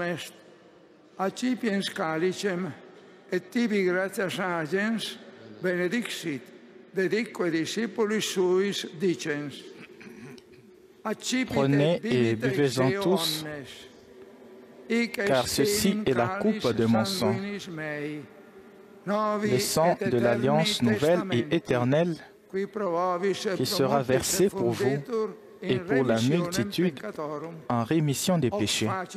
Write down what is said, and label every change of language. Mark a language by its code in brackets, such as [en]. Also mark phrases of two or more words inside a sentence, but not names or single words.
[la] est, accipiens calicem, et tibi gratias agens benedixit, dedique discipulis suis dicens. [fr] Prenez et buvez-en tous. car ceci est la coupe de mon sang, le sang de l'alliance nouvelle et éternelle qui sera versé pour vous et pour la multitude en rémission des péchés.